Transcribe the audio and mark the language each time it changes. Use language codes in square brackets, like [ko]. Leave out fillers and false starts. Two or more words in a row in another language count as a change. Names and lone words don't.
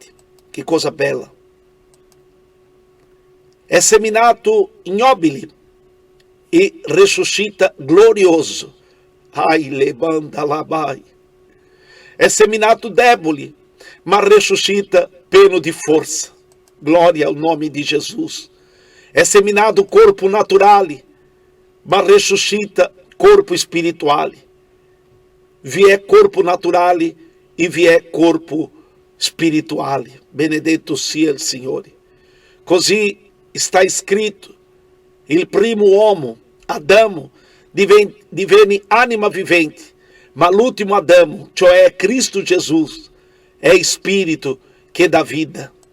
[it] Che cosa bella! È seminato ignobile e risuscita glorioso. Ai levanta labai. È seminato debole, ma risuscita pieno di forza. [pt] Glória ao nome de Jesus. É seminado [it] corpo naturale, ma risuscita corpo spirituale. Vi è corpo naturale e vi è corpo spirituale. Benedetto sia il Signore. Così sta scritto, il primo uomo, Adamo, divenne anima vivente, ma l'ultimo Adamo, cioè Cristo Gesù, è spirito che dà vita.